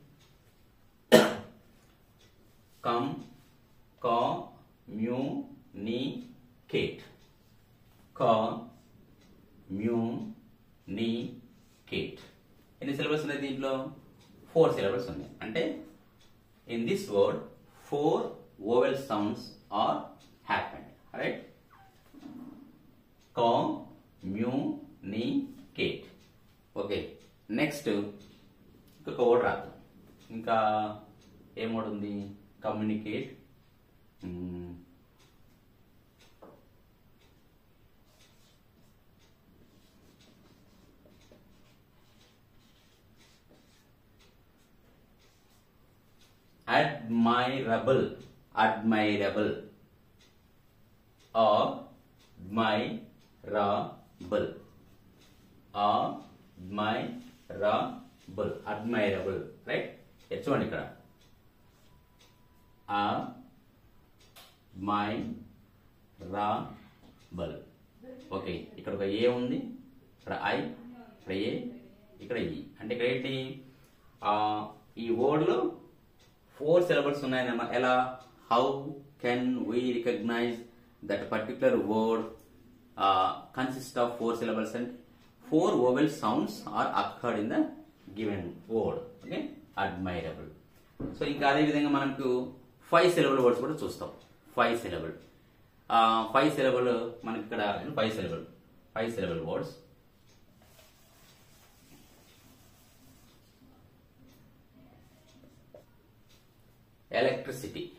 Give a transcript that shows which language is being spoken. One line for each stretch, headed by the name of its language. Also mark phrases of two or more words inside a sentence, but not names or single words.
Telugu: కమ్యూనికేట్ కమ్యూనికేట్ ఎన్ని సిలబల్స్ ఉన్నాయి దీంట్లో?
English: 4 syllables
Telugu: ఉన్నాయి. అంటే
English: in this word 4 vowel sounds are happened, right? Communicate.
Telugu: ఓకే, నెక్స్ట్ ఇంకొక వర్డ్ రాద్దాం. ఇంకా ఏం వర్డ్ ఉంది? కమ్యూనికేట్,
English: admirable, admirable, admirable, admirable, admirable, right?
Telugu: చూడండి ఇక్కడ admirable. ఓకే, ఇక్కడ ఒక ఏ ఉంది, ఇక్కడ ఐ, ఇక్కడ ఏ, ఇక్కడ ఈ. అంటే ఇక్కడ ఏంటి? ఈ వర్డ్ లో 4 syllables ఉన్నాయన్నమాట. ఎలా?
English: how can we recognize that particular word consist of 4 syllables and 4 vowel sounds are occurred in the given word. ఓకే, admirable.
Telugu: సో ఇంకా అదే విధంగా మనకు 5
English: syllable words
Telugu: కూడా చూస్తాం.
English: 5 syllable 5 syllable
Telugu: మనకి ఇక్కడ
English: 5 syllable words.
Telugu: ఎలక్ట్రిసిటీ.